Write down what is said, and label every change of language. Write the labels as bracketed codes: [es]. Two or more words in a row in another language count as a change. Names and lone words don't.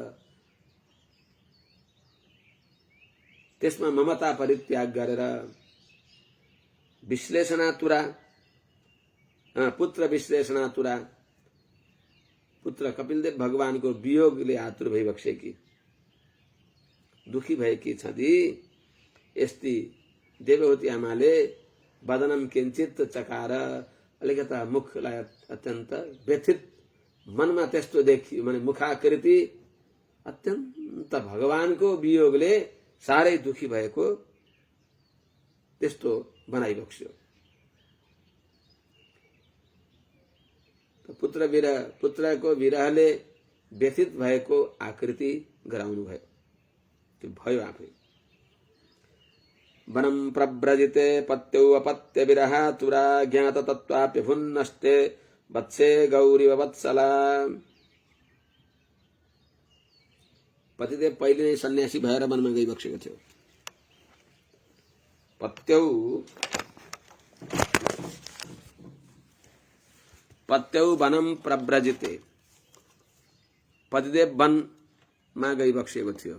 [ne] त्यसमा ममता परित्याग गरेर, विश्लेषणातुरा, पुत्र विश्लेषणातुरा, पुत्र कपिलदेव भगवानको वियोगले आतुर भइबक्सेकी, दुखी भएकी छँदी यस्ती देवहूति आमाले [sa] वदनम किंचित चकार, [ne] अलिकता मुखलाई अत्यन्त व्यथित, मनमा त्यस्तो देखि, माने मुखाकृति अत्यन्त भगवानको वियोगले साह्रै दुखी भएको त्यस्तो बनाइबक्स्यो। पुत्रको विरहले व्यथित भएको आकृति गराउनु भयो, त्यो भयो आफै। [sa] वनम प्रव्रजिते पत्यौ अपत्य विरहातुरा ज्ञात तत्त्वाप्यभुन्नष्टे वत्से गौरीव वत्सला। [ne] पतिदेव पहिले नै सन्यासी भएर वनमा गइबक्सेको थियो। [sa] पत्यौ वनम प्रव्रजिते, [ne] पतिदेव वनमा गइबक्सेको थियो।